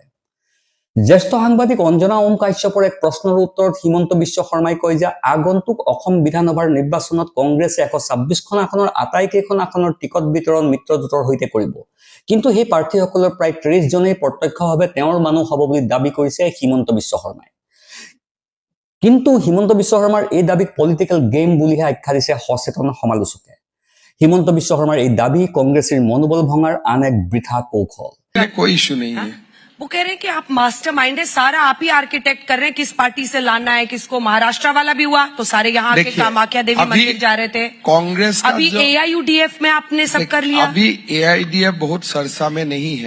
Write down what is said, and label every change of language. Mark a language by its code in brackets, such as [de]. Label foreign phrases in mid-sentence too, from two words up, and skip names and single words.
[as] জ্যেষ্ঠ সাংবাদিক অঞ্জনা ওম কাশ্যপৰ এক প্ৰশ্নৰ উত্তৰত হিমন্ত বিশ্ব শৰ্মাই কয় যে আগন্তুক অসম বিধানসভাৰ নিৰ্বাচনত কংগ্ৰেছে ১২৬খন আসনৰ আটাইকেইখন আসনৰ টিকট বিতৰণ মিত্ৰজোঁটৰ সৈতে কৰিব, কিন্তু সেই প্ৰাৰ্থীসকলৰ প্ৰায় ৩০ জনেই প্ৰত্যক্ষভাৱে তেওঁৰ মানুহ হ'ব বুলি দাবী কৰিছে হিমন্ত বিশ্ব শৰ্মাই। কিন্তু হিমন্ত বিশ্ব শৰ্মাৰ এই দাবীক [en] political game [as] বুলিহে আখ্যা দিছে সচেতন সমালোচকে। হিমন্ত বিশ্ব শৰ্মাৰ এই দাবী কংগ্ৰেছীৰ মনোবল ভঙাৰ আন এক বৃথা কৌশল। [hi] वो कह रहे हैं कि आप मास्टरमाइंड है, सारा आप ही आर्किटेक्ट कर रहे हैं, किस पार्टी से लाना है किसको। महाराष्ट्र वाला भी हुआ तो सारे यहाँ के कामाख्या देवी मंदिर जा रहे थे। कांग्रेस अभी AIUDF में आपने सब कर लिया। अभी AIUDF बहुत सरसा में नहीं है।